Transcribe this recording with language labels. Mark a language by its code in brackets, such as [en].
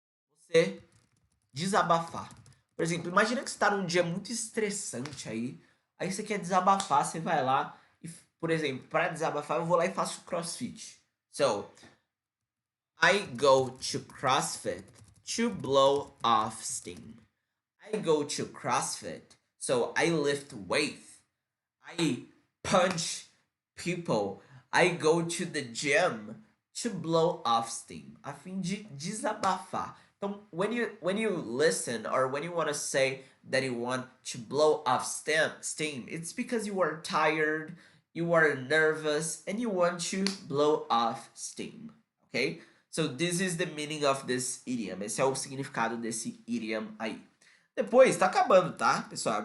[pt] Você desabafar. Por exemplo, imagina que você está num dia muito estressante aí. Aí você quer desabafar, você vai lá e, por exemplo, para desabafar, eu vou lá e faço crossfit. [en] So, I go to CrossFit to blow off steam. I go to CrossFit, so I lift weight. I punch people. I go to the gym to blow off steam. [pt] A fim de desabafar. Então, [en] when you listen or when you want to say that you want to blow off steam, it's because you are tired, you are nervous, and you want to blow off steam. Okay? So this is the meaning of this idiom. [pt] Esse é o significado desse idiom aí. Depois, tá acabando, tá, pessoal?